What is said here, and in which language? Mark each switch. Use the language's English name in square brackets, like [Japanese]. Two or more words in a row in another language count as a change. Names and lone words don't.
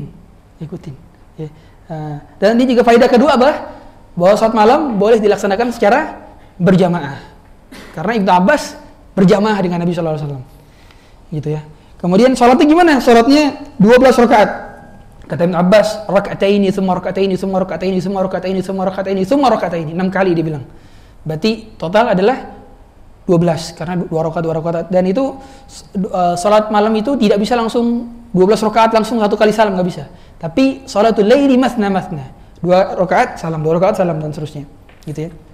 [Indonesian] Ya. Dan ini juga faedah kedua bahwa sholat malam boleh dilaksanakan secara berjamaah. Karena Ibnu Abbas berjamaah dengan Nabi SAW. Gitu ya. Kemudian sholatnya gimana? Sholatnya 12 rakaat. Kata Ibnu Abbas, [Arabic] ركعتين ثم ركعتين ثم ركعتين ثم ركعتين ثم ركعتين ثم ركعتين. [Indonesian] 6 kali dia bilang. Berarti total adalah 12 karena 2 rakaat. Dan itu salat malam itu tidak bisa langsung 12 rakaat langsung 1 kali salam, nggak bisa. Tapi [Arabic] صلاة الليل مثنى. [Indonesian] 2 rakaat salam, 2 rakaat salam dan seterusnya. Gitu ya.